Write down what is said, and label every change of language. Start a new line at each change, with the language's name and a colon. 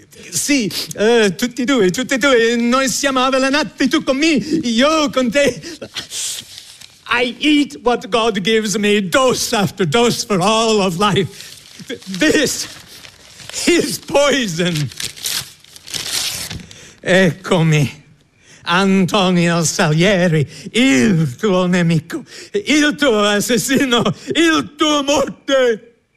Italian: Sì, tutti due, noi siamo avvelenati, tu con me, io con te.
English: I eat what God gives me, dose after dose for all of life. This is poison.
Italian: Eccomi, Antonio Salieri, il tuo nemico, il tuo assassino, il tuo morte.